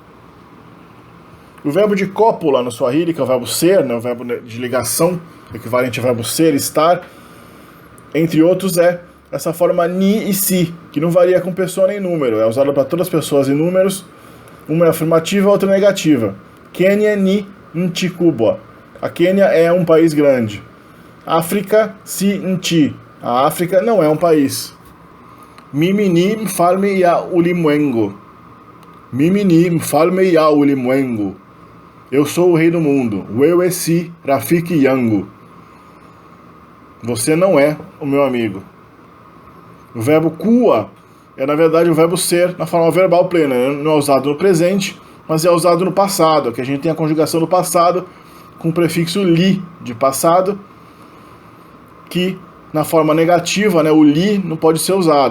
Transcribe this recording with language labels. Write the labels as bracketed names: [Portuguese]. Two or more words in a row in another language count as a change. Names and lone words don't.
[Portuguese] O verbo de cópula no Swahili, que é o verbo ser, né, o verbo de ligação, equivalente ao verbo ser, estar, entre outros, é essa forma ni e si, que não varia com pessoa nem número. É usada para todas as pessoas e números. Uma é afirmativa, a outra é negativa. [Swahili] Kenya ni nchi kubwa. [Portuguese] A Quênia é um país grande. [Swahili] África si nchi. [Portuguese] A África não é um país. [Swahili] Mimi ni mfalme ya ulimwengu. Mimi ni mfalme ya ulimwengu. [Portuguese] Eu sou o rei do mundo. [Swahili] Wewe si rafiki yangu. [Portuguese] Você não é o meu amigo. O verbo kuwa é, na verdade, o verbo ser na forma verbal plena. Não é usado no presente, mas é usado no passado. Aqui a gente tem a conjugação do passado com o prefixo li, de passado, que na forma negativa, né, o li não pode ser usado.